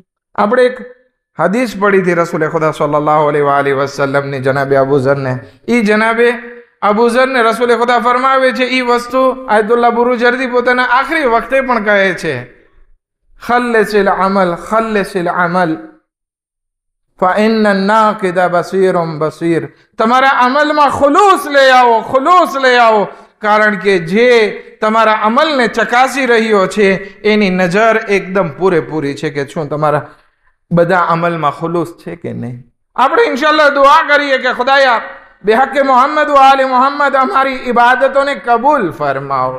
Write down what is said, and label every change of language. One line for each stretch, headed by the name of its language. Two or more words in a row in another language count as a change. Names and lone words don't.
Gujarati: આપણે એક હદીસ પડી હતી રસૂલ ખુદા
Arabic: صلى الله عليه وسلم
Gujarati: જનાબે અબૂઝરને. એ જનાબે અબૂઝરને રસૂલ ખુદા ફરમાવે છે એ વસ્તુ આયતુલ્લાહ બુરુજર્દી પોતાના આખરી વખતે પણ કહે છે,
Arabic: خلص العمل فإن الناقد بصير بصير.
Gujarati: તમારા અમલમાં ખુલૂસ લઈ આવો, કારણ કે જે તમારા અમલને ચકાસી રહ્યો છે એની નજર એકદમ પૂરેપૂરી છે કે શું તમારા બધા અમલમાં ખુલૂસ છે કે નહીં. આપણે ઇન્શાઅલ્લાહ દુઆ કરીએ કે ખુદાયા
Urdu: بحق محمد و آل محمد
Gujarati: અમારી ઇબાદતોને કબૂલ ફરમાવો.